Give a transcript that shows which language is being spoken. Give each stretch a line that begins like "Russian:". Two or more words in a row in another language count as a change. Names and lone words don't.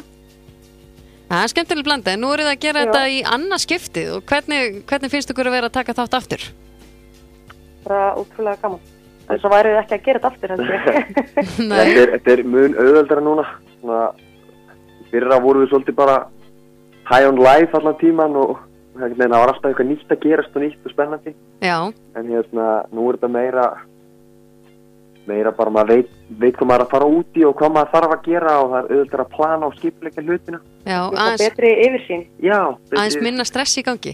Icelandic: Það er skemmtileg blanda, en nú eru það að gera þetta í annað skiptið og hvernig finnst ykkur að vera að taka þátt aftur? Bara útrúlega gaman. Þess að væri ekki að gera þetta aftur, heldur ég. Nei. Þetta er mun auðveldara núna. Fyrra voru við svolítið bara
English: high on life
Icelandic: allan tíman og það var alltaf eitthvað nýtt að gerast og nýtt og spennandi. Já. En nú er þetta meira bara maður veit hvað maður að fara út í og hvað maður þarf að gera og það er auðvitað að plana og skipuleggja hlutina. Já, betri yfirsýn. Já. Aðeins minna stress í gangi.